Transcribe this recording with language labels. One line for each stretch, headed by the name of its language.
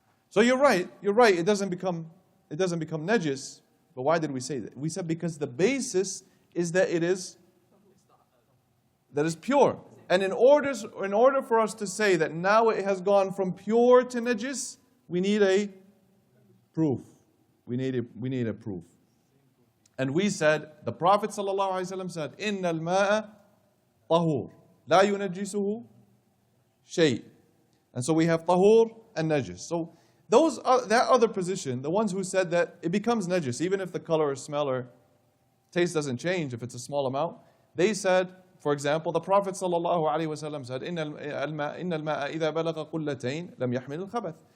English: So you're right. It doesn't become najis. But why did we say that? We said because the basis is that it is pure. And in order for us to say that now it has gone from pure to najis, we need a proof. We need a proof. And we said, the Prophet ﷺ said,
Arabic: إِنَّ الْمَاءَ طَهُورٌ لَا يُنَجِّسُهُ شَيْءٍ.
English: And so we have tahur and najis. So that other position, the ones who said that it becomes najis, even if the color or smell or taste doesn't change, if it's a small amount, they said, for example, the Prophet ﷺ said,
Arabic: إِنَّ الْمَاءَ إِذَا بَلَغَ قُلَّتَيْن لَمْ يَحْمِلِ الْخَبَثِ.